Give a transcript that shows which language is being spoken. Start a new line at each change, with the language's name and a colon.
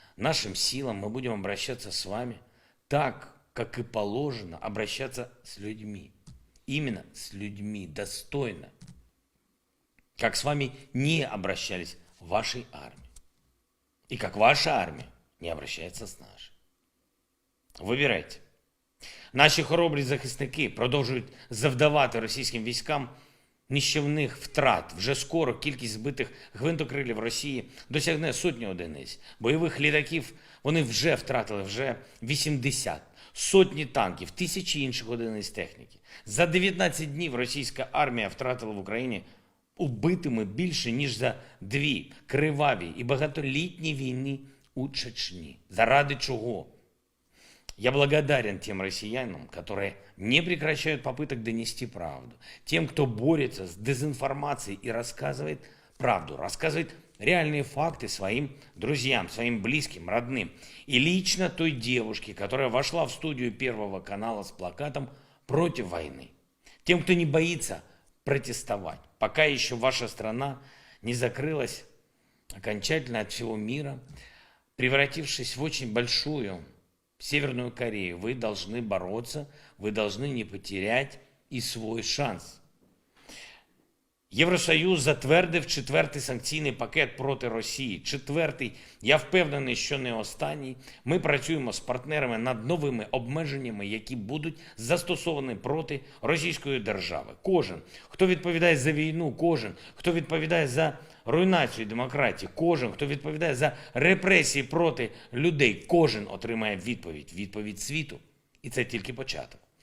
Russian: нашим силам мы будем обращаться с вами так, как и положено обращаться с людьми. Именно с людьми, достойно. Как с вами не обращались в вашей армии. И как ваша армия не обращается
Ukrainian: з нашою. Вибирайте. Наші хоробрі захисники продовжують завдавати російським військам нищівних втрат. Вже скоро кількість збитих гвинтокрилів Росії досягне сотні одиниць. Бойових літаків вони вже втратили, вже 80. Сотні танків, тисячі інших одиниць техніки. За 19 днів російська армія втратила в Україні убитими більше, ніж за 2 криваві і багатолітні війни у Чечні. Заради чого?
Russian: Я благодарен тем россиянам, которые не прекращают попыток донести правду. Тем, кто борется с дезинформацией и рассказывает правду, рассказывает реальные факты своим друзьям, своим близким, родным. И лично той девушке, которая вошла в студию Первого канала с плакатом «Против войны». Тем, кто не боится протестовать, пока еще ваша страна не закрылась окончательно от всего мира, превратившись в очень большую Северную Корею. Вы должны бороться, вы должны не потерять и свой шанс.
Ukrainian: Євросоюз затвердив 4-й санкційний пакет проти Росії. 4-й, я впевнений, що не останній. Ми працюємо з партнерами над новими обмеженнями, які будуть застосовані проти Російської держави. Кожен, хто відповідає за війну, кожен, хто відповідає за руйнацію демократії, кожен, хто відповідає за репресії проти людей, кожен отримає відповідь. Відповідь світу. І це тільки початок.